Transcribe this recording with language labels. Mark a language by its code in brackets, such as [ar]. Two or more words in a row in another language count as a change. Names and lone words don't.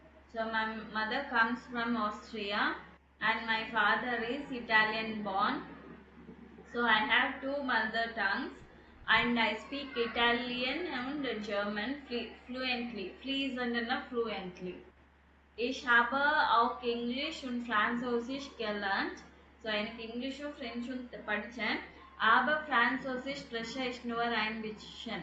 [en] So my mother comes from Austria and my father is Italian born. So I have two mother tongues and I speak Italian and German fluently. [de] Fließend fluently. Ich habe auch Englisch und Französisch gelernt. [ta] So எனக்கு இங்கிலீஷும் ஃப்ரெஞ்சும் படித்தேன். [de] Aber Französisch spreche ich nur ein bisschen.